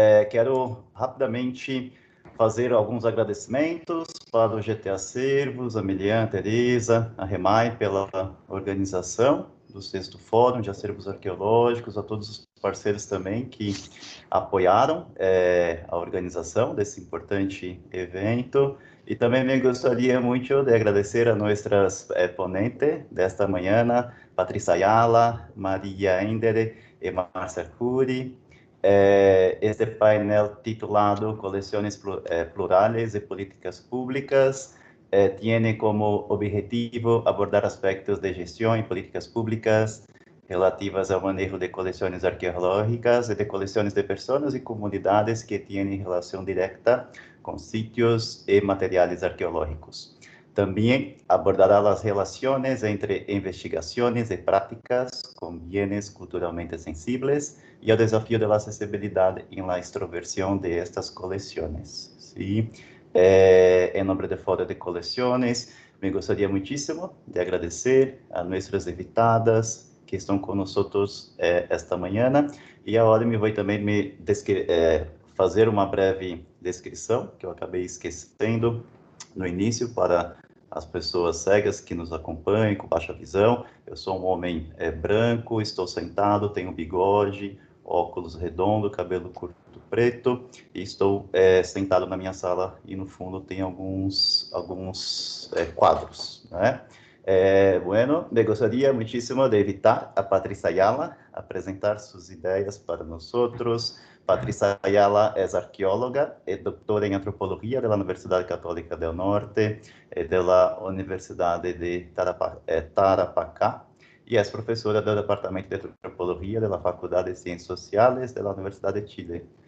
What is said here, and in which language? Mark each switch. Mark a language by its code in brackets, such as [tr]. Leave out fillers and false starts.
[pt] Quero rapidamente fazer alguns agradecimentos para o GT Acervos, a Milian, a Teresa, a Remai pela organização do 6º Fórum de Acervos Arqueológicos, a todos os parceiros também que apoiaram a organização desse importante evento. E também me gostaria muito de agradecer a nossas ponentes desta manhã, Patrícia Ayala, Maria Endere e Marcia Curi. [es] Este painel titulado Colecciones Plurales e Políticas Públicas tiene como objetivo abordar aspectos de gestión y políticas públicas relativas al manejo de colecciones arqueológicas y de colecciones de personas y comunidades que tienen relación directa con sitios y materiales arqueológicos. También abordará las relaciones entre investigaciones y prácticas con bienes culturalmente sensibles y el desafío de la accesibilidad en la extroversión de estas colecciones. ¿Sí? En nombre del Foro de Colecciones, me gustaría muchísimo de agradecer a nuestras invitadas [pt] que estão conosco esta manhã, e agora me vou também fazer uma breve descrição, que eu acabei esquecendo no início, para as pessoas cegas que nos acompanham, com baixa visão. Eu sou um homem branco, estou sentado, tenho bigode, óculos redondo, cabelo curto preto, e estou sentado na minha sala, e no fundo tem alguns quadros, né? [es] Bueno, me gustaría muchísimo de invitar a Patrícia Ayala a presentar sus ideas para nosotros. Patrícia Ayala es arqueóloga, es doctora en antropología de la Universidad Católica del Norte, de la Universidad de Tarapacá, y es profesora del Departamento de Antropología de la Facultad de Ciencias Sociales de la Universidad de Chile.